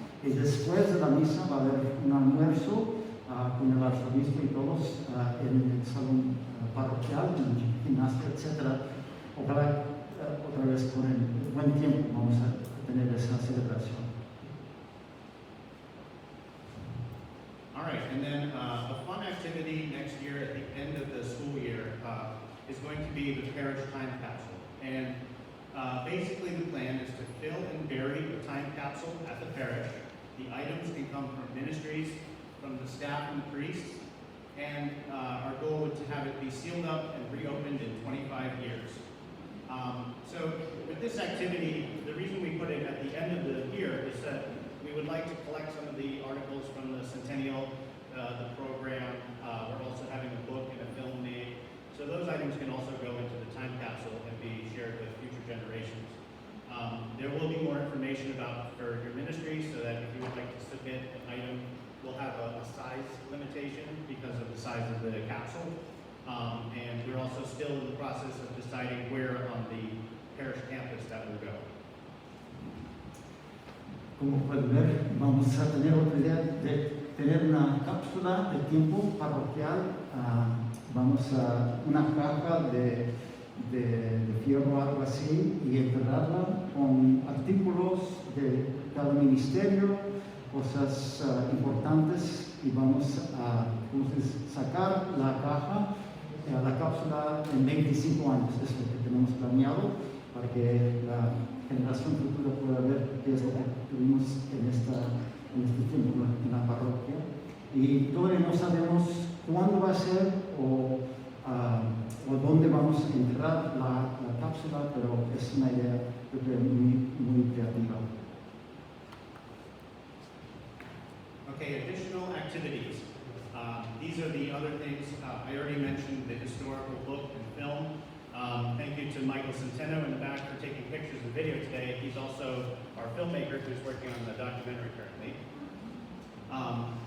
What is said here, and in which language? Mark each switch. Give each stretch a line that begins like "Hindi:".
Spanish: Y después de la misa va a haber un almuerzo con el arzobispo y todos en el salón parroquial, en el gimnasio, etc. Ojalá otra vez con el buen tiempo vamos a tener esa celebración.
English: All right, and then a fun activity next year at the end of the school year is going to be the Parish time capsule. And basically the plan is to fill and bury the time capsule at the parish. The items can come from ministries, from the staff and the priests, and our goal would to have it be sealed up and reopened in 25 years. So with this activity, the reason we put it at the end of the year is that we would like to collect some of the articles from the Centennial, the program. We're also having a book and a film made. So those items can also go into the time capsule and be shared with future generations. There will be more information about for your ministry, so that if you would like to submit an item, we'll have a size limitation because of the size of the capsule. And we're also still in the process of deciding where on the parish campus that will go.
Spanish: Como pueden ver, vamos a tener otra idea de tener una cápsula de tiempo parroquial. Vamos a una caja de fierro o algo así y enterrarla con artículos de cada ministerio, cosas importantes, y vamos a sacar la caja, la cápsula en 25 años. Es lo que tenemos planeado para que la generación futura pueda ver qué es lo que tuvimos en este tiempo en la parroquia. Y todavía no sabemos cuándo va a ser o dónde vamos a enterrar la cápsula, pero es una idea, yo creo, muy creativa.
English: Okay, additional activities. These are the other things. I already mentioned the historical book and film. Thank you to Michael Centennial in the back for taking pictures and video today. He's also our filmmaker who's working on the documentary currently.